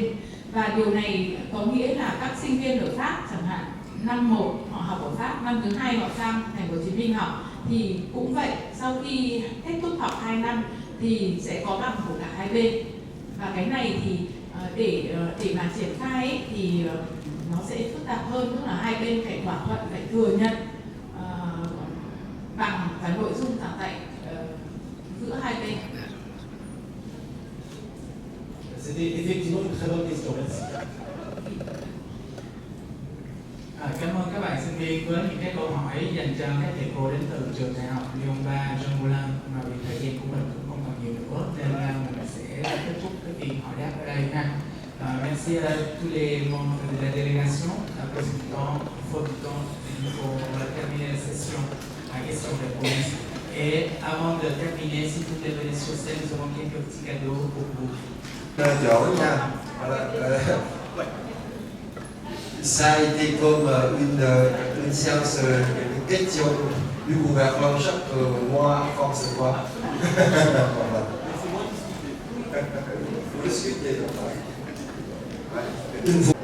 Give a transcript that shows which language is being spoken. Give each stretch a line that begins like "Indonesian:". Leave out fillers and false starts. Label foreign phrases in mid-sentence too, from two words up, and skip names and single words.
Vietnamese: Và điều này có nghĩa là các sinh viên ở Pháp chẳng hạn, năm 1 họ học ở Pháp, năm thứ hai họ sang Thành phố Hồ Chí Minh học thì cũng vậy, sau khi kết thúc học 2 năm thì sẽ có bằng của cả hai bên. Và cái này thì để mà triển khai ấy, thì nó sẽ phức tạp hơn, tức là hai bên phải thỏa thuận, phải thừa nhận bằng và nội dung giảng dạy giữa hai bên.
French: C'était effectivement une très bonne question, merci.
Vietnamese: Cảm ơn các bạn sinh viên với những cái câu hỏi dành cho các thầy cô đến từ trường đại học Lyon 3 Jean Moulin, mà vì thời gian của mình cũng không còn nhiều nữa nên mình sẽ kết thúc cái kỳ hỏi đáp ở đây nha.
French: Merci à tous les membres de la délégation, à cause du temps, faute du temps, il faut terminer la session à questions-réponses. Et avant de terminer, si vous voulez venir sur scène, nous aurons quelques petits cadeaux pour vous.
Vietnamese: Giỏi nha.
French: Ça a été comme une séance de questions du gouvernement chaque mois, force quoi. Voilà. Faut discuter. Une fois.